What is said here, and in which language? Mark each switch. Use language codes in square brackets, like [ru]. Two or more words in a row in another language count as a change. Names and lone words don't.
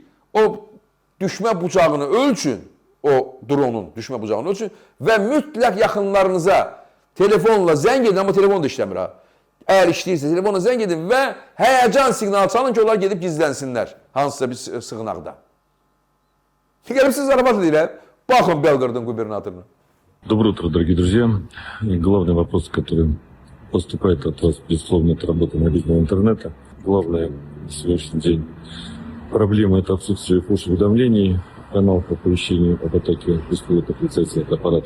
[az] O düşmə bucağını ölçün, o dronun düşmə bucağını ölçün və mütləq yaxınlarınıza telefonla zəng edin, amma telefon da işləmir ha. Əgər işləyirsə, telefonla zəng edin və həyəcan siqnalı çalın ki, onlar gedib gizlənsinlər hansısa bir sığınaqda. Gəlib siz zarafat edirəm, baxın Belgorodun qubernatoruna. [ru] Доброе утро, дорогие друзья. Главный вопрос, который поступает от вас, безусловно, это работа мобильного интернета. Главное на сегодняшний день проблема – это отсутствие push-уведомлений, каналов оповещения об атаке беспилотных летательных аппаратов.